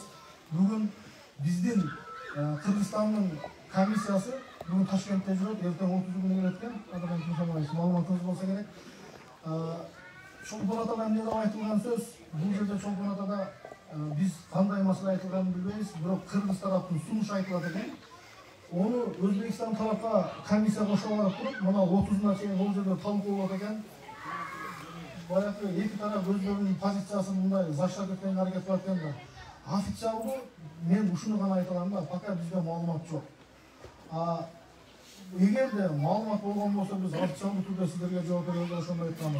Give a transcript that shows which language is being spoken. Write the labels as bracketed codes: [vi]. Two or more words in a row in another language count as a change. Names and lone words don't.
[ky] Бүгүн биздин Кыргызстандын комиссиясы бүгүн Ташкентте жүрөт, эртең 30 күнү келет экен. Адахан Кесамбаев маалыматыңыз болсо керек. Чолпон Атада эмне деп айтылган сөз? Бул жерде Чолпон Атада биз кандай маселе айтылганын билбейбиз, бирок Кыргыз тараптын сунушу айтылат экен. Ону Өзбекстан тарапка комиссия кошуларак туруп, буна 30уна чейин о жерде талкуулап экен. Баягы эки тарап өздөрүнүн позициясын мындай заштап кеткенге аракет кылат экен да. Официалдуу мен ушуну гана айта алам да, пока бизде маалымат жок. Эгерде маалымат болгон болсо биз официалдуу түрдө сиздерге жооп беребиз, ошондо айтабыз.